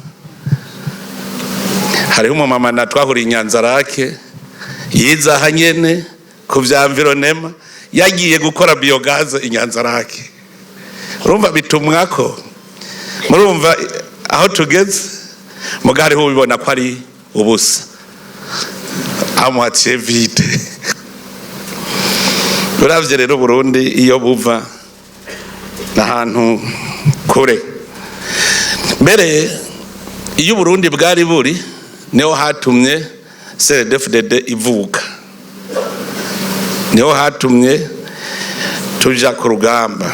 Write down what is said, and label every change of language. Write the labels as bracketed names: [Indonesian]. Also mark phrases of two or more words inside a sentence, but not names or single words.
[Rundi] Hariho umumama natwahuriye Nyanzarake yiza hanyene ku vya environnement, yagiye gukora biogaze Inyanzarake. Urumva bitumwako, murumva aho tugeze. Mugari ho bibona ko ari ubusa, [French] à moitié vide. [Rundi] Uravye rero Burundi iyo buva n'ahantu kure. Mbere iyo Burundi bwari buri niho hatumye CNDD FDD ivuka, niho hatumye tuja ku rugamba.